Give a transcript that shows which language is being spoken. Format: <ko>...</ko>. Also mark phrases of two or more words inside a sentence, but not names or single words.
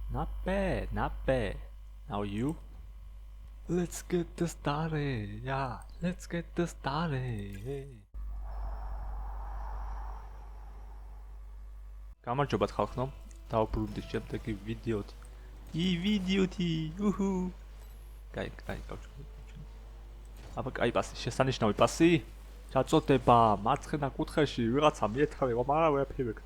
<en>Not bad, not bad. Now you? Let's get this started. Yeah, let's get this started.</en> <ka>გამარჯობათ ხალხო. დავბრუნდი შემდეგი ვიდეოთი. ვიდეოთი. უჰუ. კაი, გავჩვენე. აბა კაი პასი, შესანიშნავი პასი. ჩაწოდება მარცხენა კუთხეში ვიღაცა მიეთხოვება, მაგრამ ვერაფერი ვეკნა.</ka>